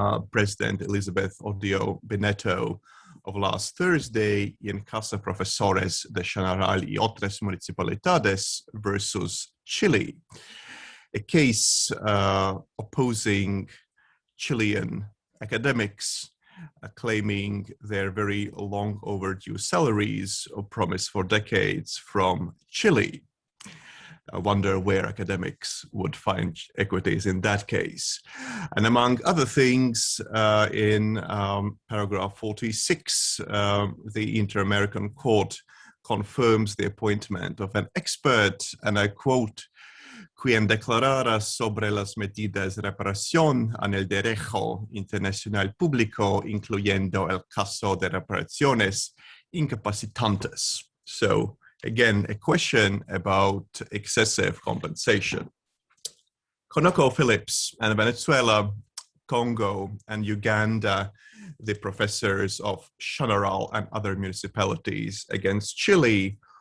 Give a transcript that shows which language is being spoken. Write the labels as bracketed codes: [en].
[en] President Elizabeth Odio Beneto, of last Thursday in Casa Profesores de General y Otras Municipalidades versus Chile, a case opposing Chilean academics claiming their very long overdue salaries promised for decades from Chile. I wonder where academics would find equities in that case. And among other things, in paragraph 46, the Inter-American Court confirms the appointment of an expert, and I quote, [es] quien declarara sobre las medidas de reparación en el derecho internacional público, incluyendo el caso de reparaciones incapacitantes. [en] So again, a question about excessive compensation. ConocoPhillips and Venezuela, Congo and Uganda, the professors of Chañaral and other municipalities against Chile.